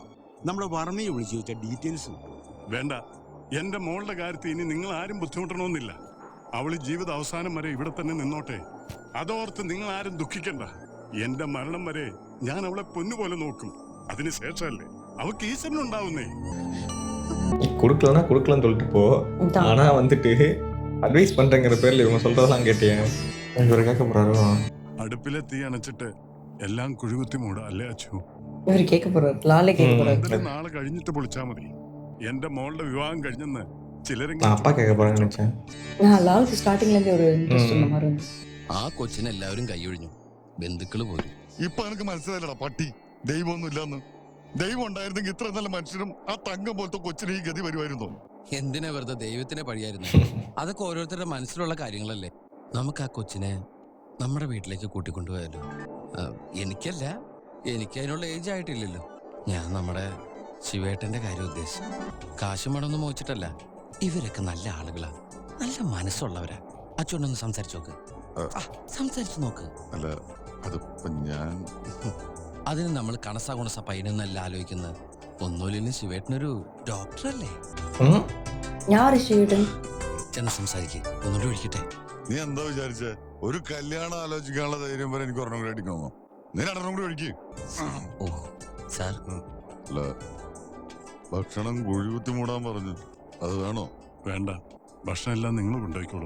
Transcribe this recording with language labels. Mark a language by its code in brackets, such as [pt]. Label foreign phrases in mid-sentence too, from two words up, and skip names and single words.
[ml] നമ്മുടെ വർമ്മയെ വിളിച്ചു വെച്ച ഡീറ്റെയിൽസ് വേണ്ട. എന്റെ മോളുടെ കാര്യത്തിൽ ഇനി നിങ്ങൾ ആരും ബുദ്ധിമുട്ടണമെന്നില്ല. അവള് ജീവിത അവസാനം വരെ ഇവിടെ തന്നെ നിന്നോട്ടെ. അതോർത്ത് നിങ്ങൾ ആരും ദുഃഖിക്കണ്ട. എന്റെ മരണം വരെ ഞാൻ അവളെ പൊന്നുപോലെ നോക്കും. അതിനുശേഷമല്ലേ അവക്ക് ഈശ്വരനുണ്ടാവുന്നേ. [ta] கொடுக்கலன்னா கொடுக்கலன்னு சொல்லிட்டு போ. ஆனா வந்துட்டு அட்வைஸ் பண்றேங்கிற பேர்ல இவங்க சொல்றதெல்லாம் கேட்டியா? இவரு கேட்க போறாரோ? [ml] അടുപ്പിലെ തീ അണച്ചിട്ട് എല്ലാം കുഴികുത്തി മൂട അല്ലേ അച്ചു? [ta] இவர் கேட்க போறாரு. லாலே கேட்க போறாரு. [ml] നാളെ കഴിഞ്ഞിട്ട് പൊളിച്ചാ മതി. എന്റെ മോളുടെ വിവാഹം കഴിഞ്ഞെന്ന് ചിലരെങ്കിലും [ta] நான் அப்பா கேட்க போறேன்னு நினைச்சேன். நான் லாலுக்கு ஸ்டார்டிங்ல இருந்தே ஒரு இன்ட்ரெஸ்ட் இந்த மாதிரி இருந்துச்சு. [ml] ആ കൊച്ചിനെ എല്ലാവരും കൈയൊഴിഞ്ഞു, ബന്ധുക്കള് പോലും. ഇപ്പൊ എനിക്ക് മനസ്സിലായില്ലടാ പട്ടി, ദൈവമൊന്നും ഇല്ലാന്ന്. ദൈവം ഉണ്ടായിരുന്നെങ്കിൽ ഇത്ര നല്ല മനുഷ്യനും ആ തങ്കം പോലത്തെ കൊച്ചിന് ഈ ഗതി വരുമായിരുന്നോ? എന്തിനാ വെറുതെ ദൈവത്തിനെ പഴിയായിരുന്നു? അതൊക്കെ ഓരോരുത്തരുടെ മനസ്സിലുള്ള കാര്യങ്ങളല്ലേ. നമുക്ക് ആ കൊച്ചിനെ നമ്മുടെ വീട്ടിലേക്ക് കൂട്ടിക്കൊണ്ടുപോയാലോ? എനിക്കല്ല, എനിക്ക് അതിനുള്ള ഏജ് ആയിട്ടില്ലല്ലോ. ഞാൻ നമ്മുടെ ശിവേട്ടന്റെ കാര്യം ഉദ്ദേശിച്ചു. കാശും മടൊന്നും മോച്ചിട്ടല്ല. ഇവരൊക്കെ നല്ല ആളുകളാ, നല്ല മനസ്സുള്ളവരാ. അച്ഛനൊന്ന് സംസാരിച്ചു നോക്ക്. സംസാരിച്ചു നോക്ക്. അല്ല അതിപ്പോ ഞാൻ അതിന് നമ്മൾ കണസാ ഗുണസ പയ്യനെന്നല്ല ആലോചിക്കുന്നത്. ഒന്നുമില്ലെങ്കിലും ശിവേട്ടനൊരു ഡോക്ടറല്ലേ. [ta] யாரு ஷீடன்? [ml] ചെന്ന് സംസാരിക്കേ, ഒന്നുകൂടി ഒഴിക്കട്ടെ. നീ എന്താ വിചാരിച്ചേ? ഒരു കല്യാണം ആലോചിക്കാനുള്ള ധൈര്യം വരെ എനിക്ക് ഒരെണ്ണം കൂടി അടിക്കണോ? നീ രണ്ടെണ്ണം കൂടി ഒഴിക്ക്. ഓ സാർ, അല്ല ഭക്ഷണം കുഴികുത്തി മൂടാൻ പറഞ്ഞു, അത് വേണോ? വേണ്ട, ഭക്ഷണം എല്ലാം നിങ്ങൾ കൊണ്ടുപോയിക്കോളൂ.